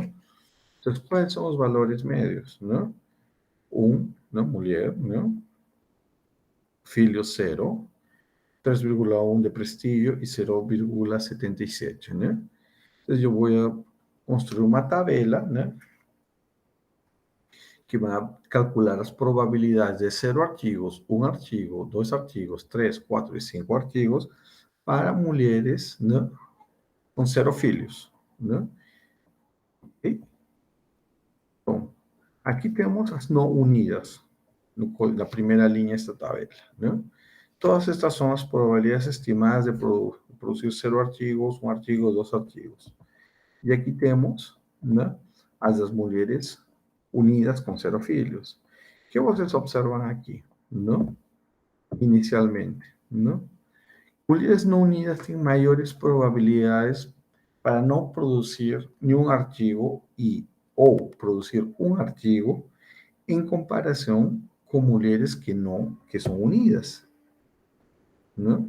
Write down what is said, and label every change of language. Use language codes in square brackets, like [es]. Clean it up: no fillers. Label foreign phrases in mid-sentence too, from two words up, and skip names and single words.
[es] Entonces, ¿cuáles son los valores medios, no? Una mujer, ¿no?, filho 0, 3,1 de prestigio y 0,77, ¿no? Entonces yo voy a construir una tabla, ¿no?, que va a calcular las probabilidades de 0 artigos, 1 artigo, 2 artigos, 3, 4 y 5 artigos para mujeres, ¿no?, con 0 filhos, ¿no? ¿Okay? Bom, aquí tenemos las no unidas, la primera línea de esta tabla, ¿no? Todas estas son las probabilidades estimadas de producir 0 artigos, 1 artigo, 2 artigos. Y aquí tenemos, ¿no?, a las mujeres unidas con 0 filhos. ¿Qué ustedes observan aquí, no? Inicialmente, ¿no? Mujeres no unidas tienen mayores probabilidades para no producir ni un artigo o producir un artigo en comparación con mujeres que son unidas, ¿no?